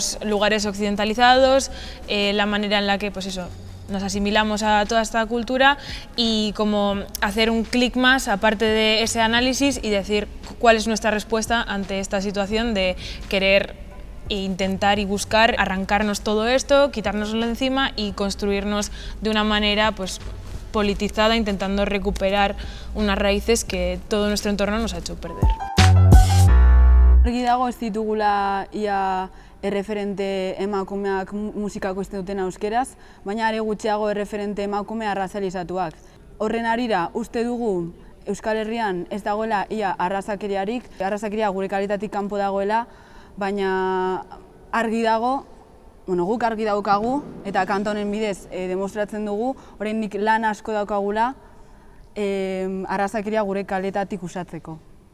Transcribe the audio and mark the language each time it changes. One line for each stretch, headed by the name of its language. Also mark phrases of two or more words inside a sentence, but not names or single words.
Spanish: los lugares occidentalizados, la manera en la que nos asimilamos a toda esta cultura y como hacer un clic más aparte de ese análisis y decir cuál es nuestra respuesta ante esta situación de querer intentar y buscar arrancarnos todo esto, quitárnoslo de encima y construirnos de una manera pues, politizada, intentando recuperar unas raíces que todo nuestro entorno nos ha hecho perder.
Basque: Argi dago ez ditugula ia erreferente emakumeak musikako izten duten euskeraz, baina are gutxiago erreferente emakume arrazalizatuak. Horren harira uste dugu Euskal Herrian ez dagoela ia arrazakeriarik, arrazakeria gure kalitatik kanpo dagoela, baina argi dago, guk argi daukagu eta kanta honen bidez demostratzen dugu, oraindik lan asko daukagula arrazakeria gure kaletatik usatzeko.